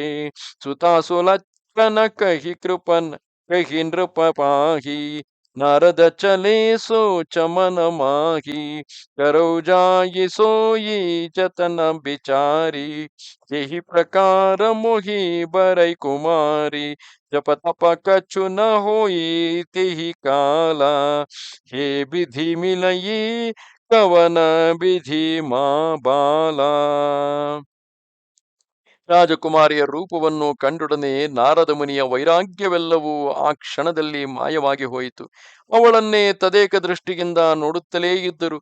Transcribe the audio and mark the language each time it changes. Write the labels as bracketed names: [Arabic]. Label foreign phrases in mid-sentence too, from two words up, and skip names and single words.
[Awadhi] सुता सुलक्षण कहि कृपन कहि नृप पाहि, नारद चले सोच मन माही, करौ जाई सोई जतन बिचारी, यही प्रकार मोहि बरई कुमारी, जप तप कछु न होई तेहि काला, हे विधि मिलई कवन विधि मा बाल. [Kannada] ರಾಜಕುಮಾರಿಯ ರೂಪವನ್ನು ಕಂಡೊಡನೆ ನಾರದ ಮುನಿಯ ವೈರಾಗ್ಯವೆಲ್ಲವೂ ಆ ಕ್ಷಣದಲ್ಲಿ ಮಾಯವಾಗಿ ಹೋಯಿತು. ಅವಳನ್ನೇ ತದೇಕ ದೃಷ್ಟಿಯಿಂದ ನೋಡುತ್ತಲೇ ಇದ್ದರು.